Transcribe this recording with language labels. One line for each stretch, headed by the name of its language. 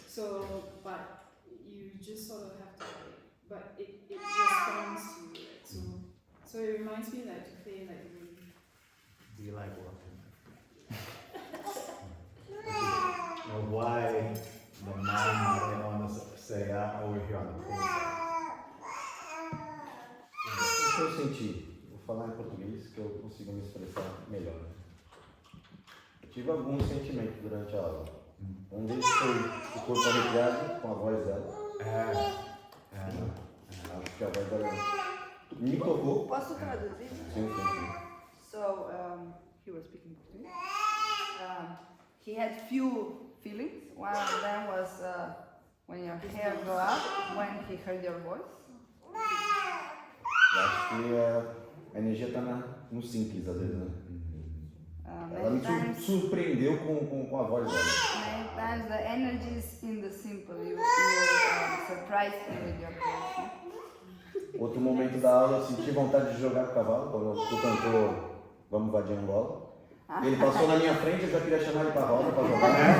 English: So, but you just sort of have to like, but it responds to you. Right? So it reminds me like to play like the wave. Do you like walking? Why the mind on the say over here on the pool side?
Portuguese: O que eu senti? Vou falar em português que eu consigo me expressar melhor. Eu tive alguns sentimentos durante a aula. Um deles foi o corpo arrepiado com a voz dela. Acho que a voz dela me tocou. Posso traduzir? Sim.
English: So he was speaking Portuguese. He had few feelings. One of them was when your hair go up, when he heard your voice.
Portuguese: Eu acho que a energia está no simples, às vezes, né? Ela me surpreendeu com a voz dela.
English: Many times the energy is in the simple. You surprised me with your voice.
Portuguese: Outro momento da aula, eu senti vontade de jogar com o cavalo, quando tu cantou Vamos Invadir Angola. Ele passou na minha frente, eu já queria chamar ele para a roda para jogar.